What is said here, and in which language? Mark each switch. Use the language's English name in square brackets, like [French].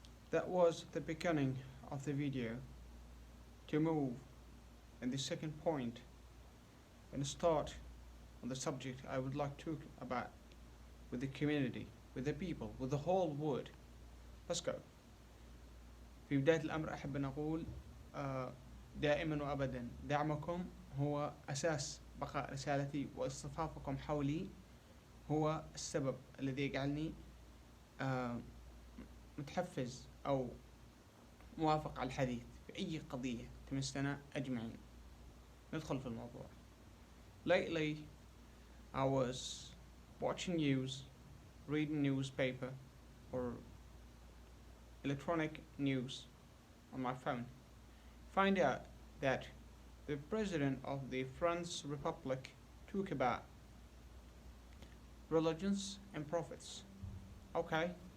[English] That was the beginning of the video. To move in the second point and start on the subject I would like to talk about with the community, with the people, with the whole world. Let's go. [Arabic] في بداية الأمر أحب أن أقول دائما وأبدا دعمكم هو أساس بقاء رسالتي، واصطفافكم حولي هو السبب الذي يجعلني متحفز أو موافق على الحديث في أي قضية تمسنا أجمعين. ندخل في الموضوع. [English] Lately, I was watching news, reading newspaper or electronic news on my phone. Find out that the president of the French Republic talk about religions and prophets. Okay.